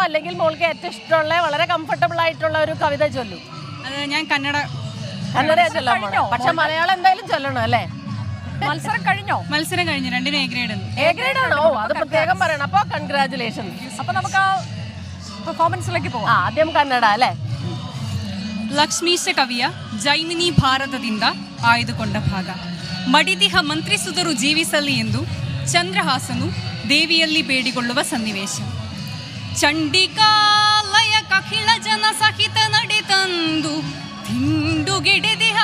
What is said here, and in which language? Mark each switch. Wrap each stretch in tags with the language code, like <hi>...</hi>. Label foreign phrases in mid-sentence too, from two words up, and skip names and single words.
<ml>അല്ലെങ്കിൽ മോൾക്ക് ഏറ്റവും ഇഷ്ടമുള്ള വളരെ കംഫർട്ടബിൾ ആയിട്ടുള്ള ഒരു കവിത ചൊല്ലു? അത് ഞാൻ കന്നഡ ചൊല്ലാൻ പോണോ? പക്ഷെ മലയാളം എന്തായാലും ചൊല്ലണം അല്ലേ? മത്സരം കഴിഞ്ഞോ? മത്സരം കഴിഞ്ഞു. 2-ന് എ ഗ്രേഡ് ആണോ? അത് പ്രത്യേകം പറയണം. അപ്പൊ കൺഗ്രാറ്റുലേഷൻ. അപ്പൊ നമുക്ക് പെർഫോമൻസിലേക്ക് പോകാം. ആദ്യം കന്നഡ ಅಲ್ಲೇ.</ml> <kn>ಲಕ್ಷ್ಮೀಶ ಕವಿಯ ಜೈಮಿನಿ ಭಾರತದಿಂದ ಆಯ್ದುಕೊಂಡ ಭಾಗ. ಮಡಿದಿಹ ಮಂತ್ರಿಸುದರು ಜೀವಿಸಲಿ ಎಂದು ಚಂದ್ರಹಾಸನು ದೇವಿಯಲ್ಲಿ ಬೇಡಿಕೊಳ್ಳುವ ಸನ್ನಿವೇಶ. ಚಂಡಿಕಾಲಯ ಕಖಿಳ ಜನ ಸಹಿತ ನಡೆತಂದು ತಿಂಡುಗಿಡಿದಿಹ</kn>